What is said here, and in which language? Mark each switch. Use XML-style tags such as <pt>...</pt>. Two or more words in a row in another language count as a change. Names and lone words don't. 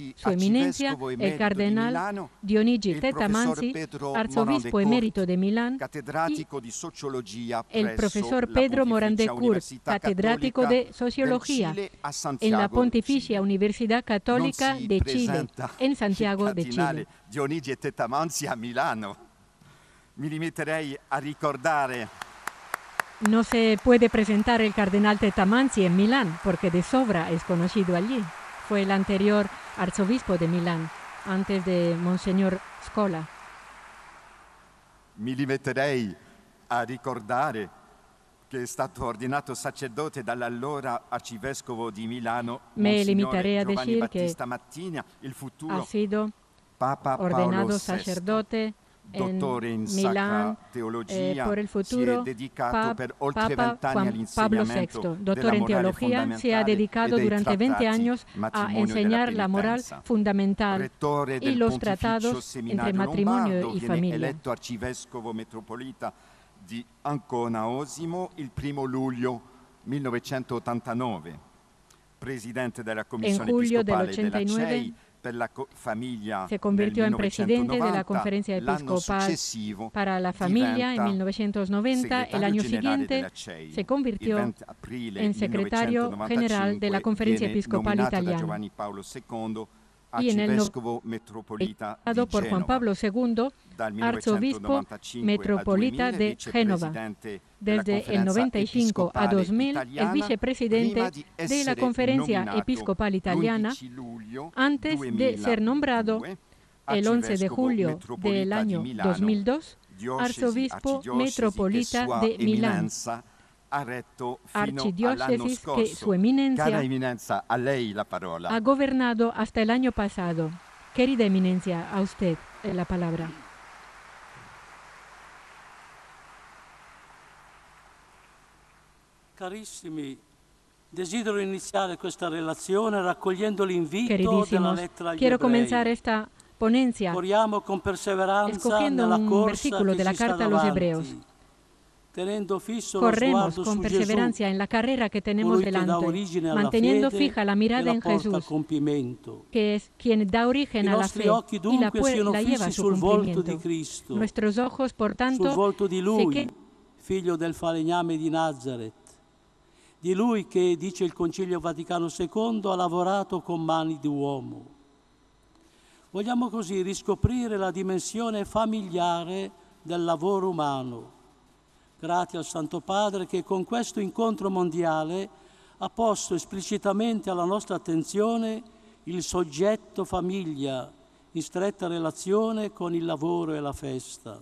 <es>Su eminencia, el cardenal Dionigi Tettamanzi, arzobispo emérito de Milán, y el profesor Pedro Morán de Cur, catedrático de Sociología en la Pontificia Universidad Católica de Chile, en Santiago de Chile.</es> <it>Dionigi Tettamanzi a Milano. Mi limiterei a ricordare.</it> <es>No se puede presentar el cardenal Tettamanzi en Milán, porque de sobra es conocido allí. Fue el anterior arzobispo de Milán, antes de Monseñor Scola.</es> <it>Mi limiterei a ricordare che è stato ordinato sacerdote dall'allora arcivescovo di Milano,</it> <es>Me limitaré a</es> <it>Giovanni</it> <es>decir</es> <it>Battista</it> <es>que</es> <it>Mattina, il futuro</it> <es>ha sido</es> <it>Papa</it> <es>ordenado</es> <it>Paolo</it> <es>sacerdote en</es> <it>dottore in</it> <es>Milán</es> <it>sacra teologia,</it> <es>por el futuro.</es> <it>si è dedicato per oltre</it> <es>Papa</es> <it>20 anni</it> <es>Juan Pablo VI,</es> <it>all'insegnamento</it> <es>doctor en</es> <it>della morale</it> <es>teología, se ha</es> <it>fondamentale</it> <es>dedicado</es> <it>e dei</it> <es>durante 20</es> <it>trattati</it> <es>años a</es> <it>matrimonio</it> <es>enseñar</es> <it>della</it> <es>la moral</es> <it>penitenza.</it> <es>fundamental</es> <it>Rettore</it> <es>y</es> <it>del</it> <es>los</es> <it>Pontificio</it> <es>tratados entre</es> <it>Seminario</it> <es>matrimonio</es> <it>Lombardo,</it> <es>y</es> <it>viene</it> <es>familia.</es> <it>eletto arcivescovo metropolita di Ancona Osimo il 1 luglio 1989, presidente della Commissione</it> <es>julio del</es> <it>Episcopale della</it> <es>89</es> <it>CEI per la famiglia</it> <es>se convirtió en presidente de la</es> <it>1990,</it> <es>Conferencia</es> <it>l'anno</it> <es>Episcopal</es> <it>successivo</it> <es>para la Familia en</es> <it>diventa</it> <es>1990. El año</es> <it>segretario generale</it> <es>siguiente</es> <it>della CEI.</it> <es>se convirtió</es> <it>Il 20 aprile</it> <es>en secretario</es> <it>1995</it> <es>general de la Conferencia</es> <it>viene</it> <es>Episcopal</es> <it>nominato da</it> <es>Italiana.</es> <it>Giovanni Paolo II</it> <es>Y en el</es> <it>arcivescovo metropolita di</it> <es>dado por Juan</es> <it>Genova.</it> <es>Pablo II,</es> <it>Dal</it> <es>arzobispo</es> <it>1995</it> <es>metropolita</es> <it>al 2000,</it> <es>de Génova.</es> <it>vicepresidente della</it> <es>Desde el</es> <it>Conferenza</it> <es>95 a</es> <it>Episcopale</it> <es>2000, el</es> <it>Italiana,</it> <es>vicepresidente</es> <it>prima di</it> <es>de la</es> <it>essere</it> <es>Conferencia</es> <it>nominato</it> <es>Episcopal Italiana</es> <it>l'11 luglio</it> <es>Antes de ser nombrado, el 11 de julio del año 2002, arzobispo metropolita de Milán, archidiócesis que su eminencia ha gobernado hasta el año pasado. Querida eminencia, a usted la palabra.</es> <it>Carissimi, desidero iniziare questa relazione raccogliendo l'invito della lettera agli</it> <es>quiero comenzar esta ponencia</es> <it>corriamo con perseveranza</it> <es>escogiendo</es> <it>nella</it> <es>un</es> <it>corsa</it> <es>versículo</es> <it>che</it> <es>de la</es> <it>ci sta</it> <es>carta a los</es> <it>davanti,</it> <es>hebreos.</es> <it>tenendo fisso lo</it> <es>Corremos</es> <it>sguardo</it> <es>con</es> <it>su</it> <es>perseverancia</es> <it>Gesù,</it> <es>en la carrera que tenemos</es> <it>colui che dà</it> <es>delante,</es> <it>origine alla</it> <es>manteniendo</es> <it>fede</it> <es>fija la</es> <it>e</it> <es>mirada</es> <it>la</it> <es>en</es> <it>porta a</it> <es>Jesús,</es> <it>compimento.</it> <es>que es quien da origen</es> <it>I</it> <es>a la</es> <it>nostri</it> <es>fe</es> <it>occhi</it> <es>y</es> <it>dunque siano</it> <es>la lleva a</es> <it>fissi</it> <es>su</es> <it>sul volto di</it> <es>cumplimiento.</es> <it>Cristo,</it> <es>Nuestros ojos, por</es> <it>sul</it> <es>tanto,</es> <it>volto di</it> <es>se</es> <it>Lui,</it> <es>quedan</es> <it>figlio del falegname di Nazareth, di Lui che, dice il Concilio Vaticano II, ha lavorato con mani di uomo. Vogliamo così riscoprire la dimensione familiare del lavoro umano, grazie al Santo Padre che con questo incontro mondiale ha posto esplicitamente alla nostra attenzione il soggetto famiglia in stretta relazione con il lavoro e la festa.</it>